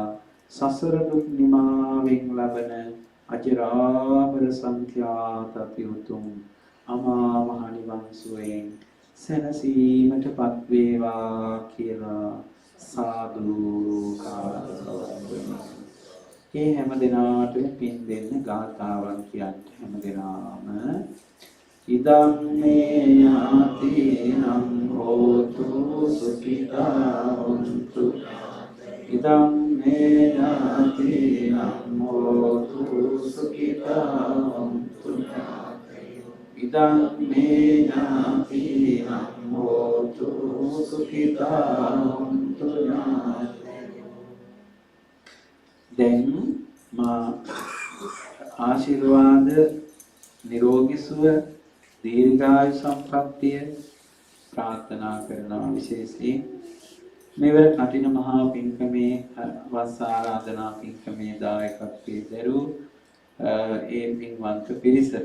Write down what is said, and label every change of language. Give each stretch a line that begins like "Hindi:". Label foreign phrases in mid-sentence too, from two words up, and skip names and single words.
Sinhala: සසර දුක් නිමාවෙන් ලබන අජරාමර සංඛ්‍යාත උතුම් අමා මහ නිවන් සුවයෙන් සැනසීමටපත් වේවා කියලා සාදු කාරණා. ඒ හැම දිනාටම පින් දෙන්න ගාථාවන් කියන්න හැම දිනාම
Pali: ඉදම් මේ ඥාතිනම් හෝතු සුඛිතා හොන්තු. ඉදම් මේ ඥාතිනම් හෝතු සුඛිතා හොන්තු. ඉදම් මේ ඥාතිනම් හෝතු සුඛිතා හොන්තු.
Sinhala: දැන් මා ආශිර්වාද නිරෝගී සුව දීර්ඝායු සම්ප්‍රාප්තිය ප්‍රාර්ථනා කරනවා. විශේෂයෙන් මෙවර කටින මහා පින්කමේ වස් ආරාධනා පින්කමේ දායකත්වයේ දරූ ඒ පින්වන්ත පිරිසට